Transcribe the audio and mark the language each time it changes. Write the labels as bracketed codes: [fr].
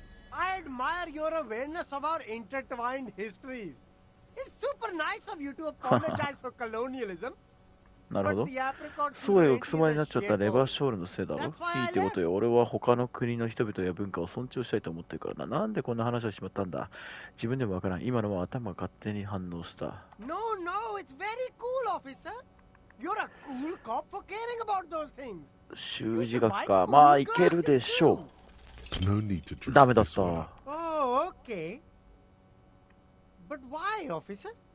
[en] I admire your awareness of our intertwined histories. It's super nice of you to apologize for colonialism. [ja] なるほど。そうよ、くすまになっちゃったレバーショールのせいだろ。いいってことよ。俺は他の国の人々や文化を尊重したいと思ってるからな。なんでこんな話をしまったんだ。自分でもわからん。今のは頭が勝手に反応した。 [en] No, no, it's very cool, officer. You're a cool cop for caring about those things. [ja] 習字学か。まあ、いけるでしょう。ダメだった。 [en] Oh, okay. But why, officer?